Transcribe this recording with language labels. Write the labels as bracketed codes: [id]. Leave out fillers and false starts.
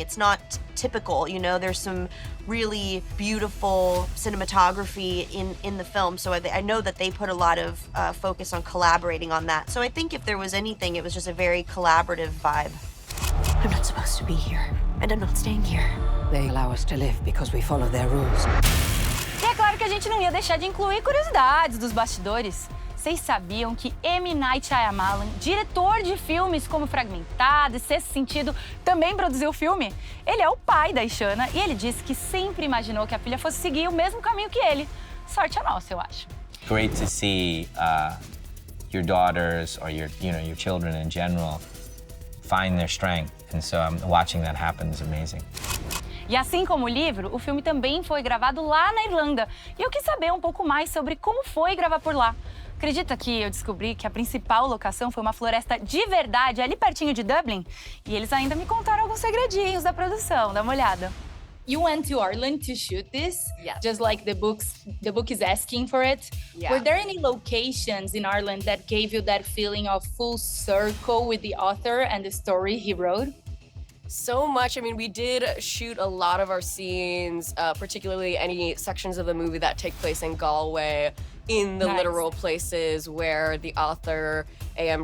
[en] It's not typical, you know, there's some really beautiful cinematography in the film. So I know that they put a lot of focus on collaborating on that. So I think if there was anything, it was just a very collaborative vibe. I'm not supposed to be here, and I'm not staying here. They allow us to live because we follow their rules. [pt] E é claro que a gente não ia deixar de incluir curiosidades dos bastidores. Vocês sabiam que M. Night Shyamalan, diretor de filmes como Fragmentado e Sexto Sentido, também produziu o filme? Ele é o pai da Ishana e ele disse que sempre imaginou que a filha fosse seguir o mesmo caminho que ele. Sorte a nossa, eu acho. [en] Great to see your daughters or your children in general find their strength, and so watching that happen is amazing. [pt] E assim como o livro, o filme também foi gravado lá na Irlanda. E eu quis saber um pouco mais sobre como foi gravar por lá. Acredita que eu descobri que a principal locação foi uma floresta de verdade, ali pertinho de Dublin? E eles ainda me contaram alguns segredinhos da produção, dá uma olhada. [en] You went to Ireland to shoot this, just like the book is asking for it. Yeah. Were there any locations in Ireland that gave you that feeling of full circle with the author and the story he wrote? So much. I mean, we did shoot a lot of our scenes, particularly any sections of the movie that take place in Galway, in the literal places where the author, A.M.